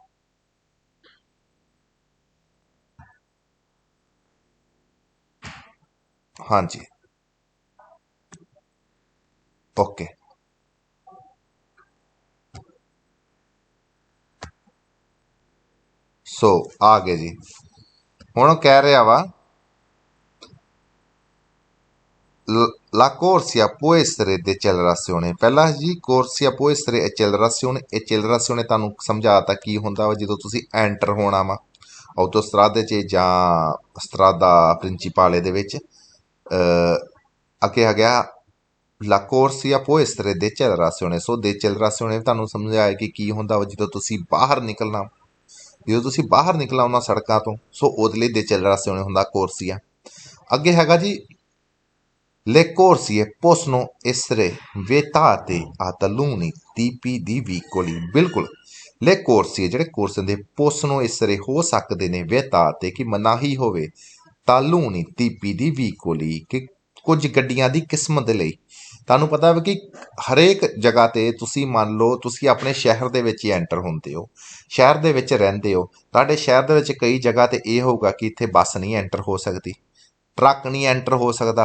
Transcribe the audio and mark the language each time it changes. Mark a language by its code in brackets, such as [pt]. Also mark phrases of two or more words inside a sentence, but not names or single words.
[pa] ਹਾਂਜੀ, ਓਕੇ। ਸੋ ਆ ਗਏ ਜੀ। ਹੁਣ ਕਹਿ ਰਿਹਾ ਵਾ [it] la corsia può essere di accelerazione। [pa] ਪਹਿਲਾਂ ਜੀ [it] corsia può essere accelerazione। [pa] accelerazione ਤੁਹਾਨੂੰ ਸਮਝਾਤਾ ਕੀ ਹੁੰਦਾ ਵਾ। ਜਦੋਂ ਤੁਸੀਂ ਐਂਟਰ ਹੋਣਾ ਵਾ ਆਟੋਸਟਰਾਦੇ 'ਚ ਜਾਂ ਸਟਰਾਦਾ ਪ੍ਰਿੰਚੀਪਾਲੇ ਦੇ ਵਿੱਚ, ਅੱਗੇ ਆ ਗਿਆ [it] la corsia può essere di accelerazione। [pa] ਸੋ accelerazione ਤੁਹਾਨੂੰ ਸਮਝਾਇਆ ਕਿ ਕੀ ਹੁੰਦਾ ਵਾ ਜਦੋਂ ਤੁਸੀਂ ਬਾਹਰ ਨਿਕਲਣਾ, ਜਦੋਂ ਤੁਸੀਂ ਬਾਹਰ ਨਿਕਲਣਾ ਉਹਨਾਂ ਸੜਕਾਂ ਤੋਂ। ਸੋ ਉਹਦੇ ਲਈ accelerazione ਹੁੰਦਾ ਕੋਰਸੀਆ। ਅੱਗੇ ਹੈਗਾ ਜੀ [it] le corsie possono essere vietate a taluni tipi di veicoli। [pa] ਬਿਲਕੁਲ, [it] le corsie [pa] ਜਿਹੜੇ ਕੋਰਸ ਦੇ [it] possono essere [pa] ਹੋ ਸਕਦੇ ਨੇ vietate ਕਿ ਮਨਾਹੀ ਹੋਵੇ, [it] taluni tipi di veicoli [pa] ਕਿ ਕੁਝ ਗੱਡੀਆਂ ਦੀ ਕਿਸਮ ਦੇ ਲਈ। ਤੁਹਾਨੂੰ ਪਤਾ ਵਾ ਕਿ ਹਰੇਕ ਜਗ੍ਹਾ 'ਤੇ ਤੁਸੀਂ ਮੰਨ ਲਓ ਤੁਸੀਂ ਆਪਣੇ ਸ਼ਹਿਰ ਦੇ ਵਿੱਚ ਹੀ ਐਂਟਰ ਹੁੰਦੇ ਹੋ, ਸ਼ਹਿਰ ਦੇ ਵਿੱਚ ਰਹਿੰਦੇ ਹੋ, ਤੁਹਾਡੇ ਸ਼ਹਿਰ ਦੇ ਵਿੱਚ ਕਈ ਜਗ੍ਹਾ 'ਤੇ ਇਹ ਹੋਊਗਾ ਕਿ ਇੱਥੇ ਬੱਸ ਨਹੀਂ ਐਂਟਰ ਹੋ ਸਕਦੀ, ਟਰੱਕ ਨਹੀਂ ਐਂਟਰ ਹੋ ਸਕਦਾ।